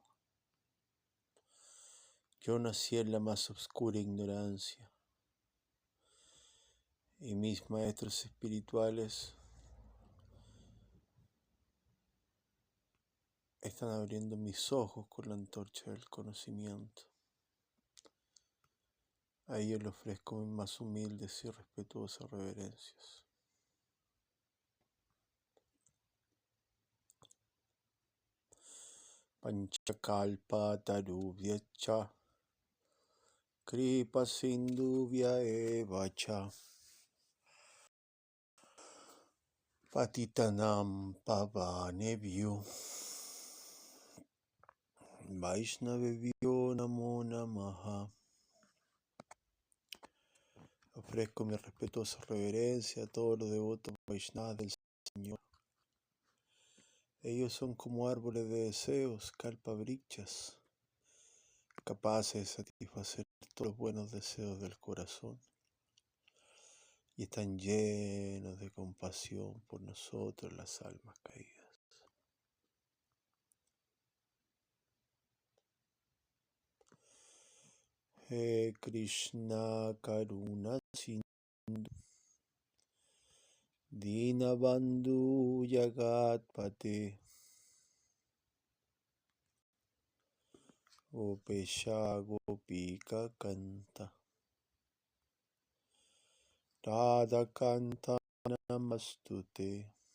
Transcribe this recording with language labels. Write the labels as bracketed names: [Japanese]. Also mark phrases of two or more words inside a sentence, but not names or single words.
[Spanish] Yo nací en la más oscura ignorancia y mis maestros espirituales están abriendo mis ojos con la antorcha del conocimiento. A ellos les ofrezco mis más humildes y respetuosas reverencias. [Sanskrit] पञ्चकल्प तरुभ्यच कृपा सिन्धुभ्य एवच पतितानाम् पावनेभ्यो वैष्णवेभ्यो नमो नमः. [Spanish] Ofrezco mi respetuosa reverencia a todos los devotos Vaishnavas del Señor. Ellos son como árboles de deseos, kalpavrikshas, capaces de satisfacer todos los buenos deseos del corazón. Y están llenos de compasión por nosotros, las almas caídas. [Sanskrit] हे कृष्ण करुणा सिन्धु दीनबन्धु जगत्पते गोपेश गोपिका कान्त राधा कान्त नमस्तुते